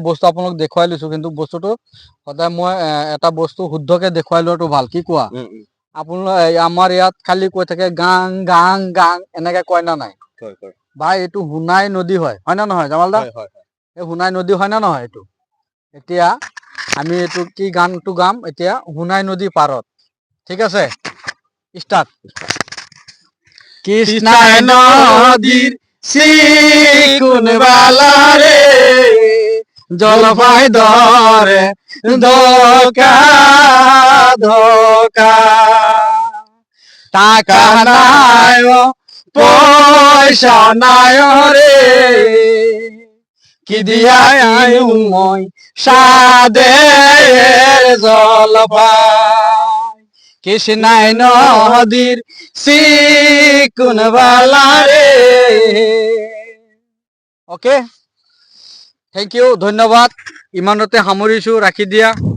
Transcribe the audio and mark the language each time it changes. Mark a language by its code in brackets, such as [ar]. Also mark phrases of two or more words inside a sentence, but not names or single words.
[as] বস্তু আপোনালোক দেখুৱাই লৈছো কিন্তু বস্তুটো সদায় মই এটা বস্তু শুদ্ধকে দেখুৱাই লোৱাটো ভাল কি কোৱা আপোনালোক আমাৰ ইয়াত খালি কৈ থাকে গাং গাং গাং এনেকে কয় না নাই ভাই এইটো সোণাই নদী হয় না নহয় জামালদা এই সোণাই নদী হয় না নহয় এইটো এতিয়া আমি এইটো কি গানটো গাম এতিয়া সোণাই নদী পাৰত ঠিক আছে স্টার্ট [rkt] কৃষ্ণাই নদীর সিকুন বালারে জলপাই ধরে ধোকা ধোকা টাকা নাই পয়সা নাই রে কি দিয়া আইনু মই সাদের জলপাই কৃষ্ণাই নদীর সিকুন বালারে [en] okay thank you [as] ধন্যবাদ ইমানতে সামৰিছো ৰাখি দিয়া